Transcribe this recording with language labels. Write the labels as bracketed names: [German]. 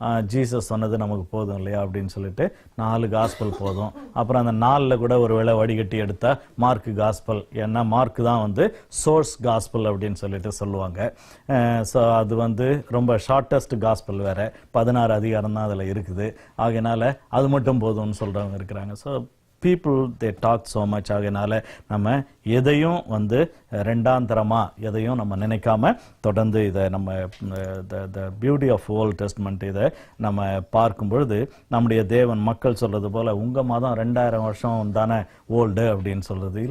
[Tamil] Jesus சொன்னது நமக்கு போதும் இல்லையா அப்படின்னு சொல்லிட்டு 4 காஸ்பல் போதும். அப்புறம் அந்த 4ல் கூட ஒரு வேளை வடிகட்டி எடுத்தா மார்க் காஸ்பல், ஏன்னா மார்க் தான் சோர்ஸ் காஸ்பல் அப்படின்னு சொல்லிட்டு சொல்லுவாங்க. ஸோ அது ரொம்ப ஷார்ட்டஸ்ட் காஸ்பல் வேற, 16 அதிகாரம் தான் அதில் இருக்குது. ஆகையினால அது மட்டும் போதும்னு சொல்றவங்க இருக்கிறாங்க. [English] So people they talk so much. [Tamil] ஆகையினால நம்ம எதையும் ரெண்டாம் தரமா எதையும் நம்ம நினைக்காம தொடர்ந்து இதை நம்ம [English] the beauty of Old Testament [Tamil] இதை நம்ம பார்க்கும் பொழுது நம்முடைய தேவன் மக்கள் சொல்றது போல உங்க மதம் 2000 வருஷம் தானே ஓல்டு அப்படின்னு சொல்றது.